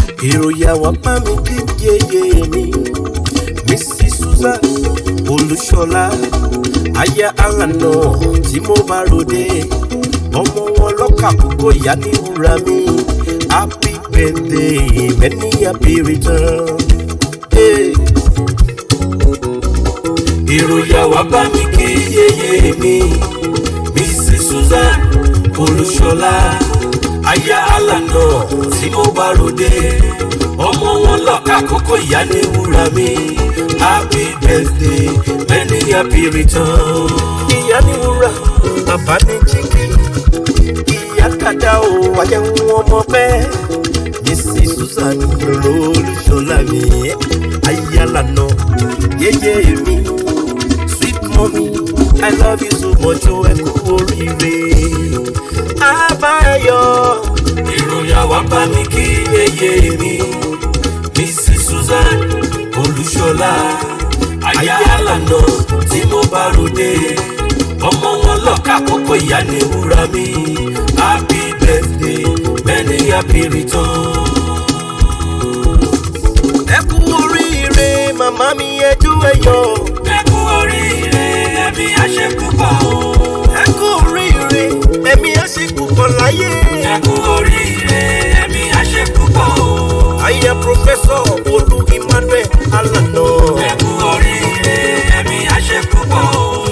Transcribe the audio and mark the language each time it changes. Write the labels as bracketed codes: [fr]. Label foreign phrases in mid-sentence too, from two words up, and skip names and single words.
[yo] Èrò yà wá bá mi kí yéyé mi, Missus Susan Olúṣọlá, aya Alana tí mo bá ròde, ọmọ wọn lọ́kà púpọ̀ ìyá ní wúrà mi. [en] Happy birthday, many happy return. Hey. [yo] Ìròyìn àwa bá mi kí yéyé mi, Missus Susan Olúṣọlá, aya Alana tí mo bá ròde, ọmọ wọn lọ́ka kókó ìyá ní wúrà mi, [en] happy birthday, many happy return. [yo] Ìyá ní wúrà, bàbá ní jígí. Ìyá Kàdá o, wá jẹ́ n wọ́n mọ̀ pé Missus Susan Olúṣọlá mi, aya lànà, yéyé mi. [en] Sweet mommy, I love you so much, [yo] o, ẹ kú oríire. Àbáyọ. Ìròyìn àwa bá mi kí yéyé mi, Missus Susan. Olúṣọlá, aya Alana tí mo bá ròde. Ọmọ wọn lọ́kà kókó ìyá ni wúrà mi. [en] Happy birthday, many happy returns. [yo] Ẹ kú oríire, màmá mi, ẹ jó, ẹ yọ̀. Ẹ kú oríire, ẹbí àṣepúpọ̀ o. Ẹ kú oríire, ẹ̀mí sí púpọ̀ láyé. Ẹ kú oríire, ẹ̀mí á ṣe púpọ̀ o. Aya Professor Olú Emmanuel Alana. Ẹ kú oríire, ẹ̀mí á ṣe púpọ̀ o.